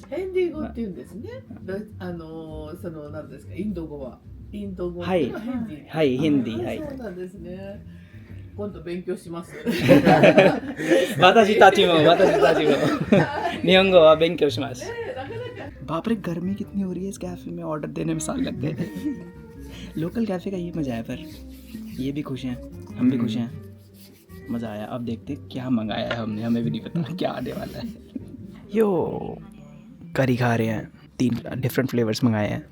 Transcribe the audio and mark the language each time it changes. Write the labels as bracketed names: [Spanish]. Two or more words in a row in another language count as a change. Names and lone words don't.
[Japanese] ヒンディー語って言うんですね。その何ですか、インド語は。インド語っていうのはヒンディー。はい、ヒンディー、はい。そうなんですね。今度勉強します。私たちも日本語は勉強します。 [Hindi] बाप रे गर्मी कितनी हो रही है इस कैफे में, ऑर्डर देने में साल लग गए। लोकल कैफे का ये मज़ा है, पर ये भी खुश हैं, हम भी खुश हैं, मज़ा आया। अब देखते क्या मंगाया है हमने, हमें भी नहीं पता क्या आने वाला है। यो करी खा रहे हैं, 3 [English] different flavours [Hindi] मंगाए हैं।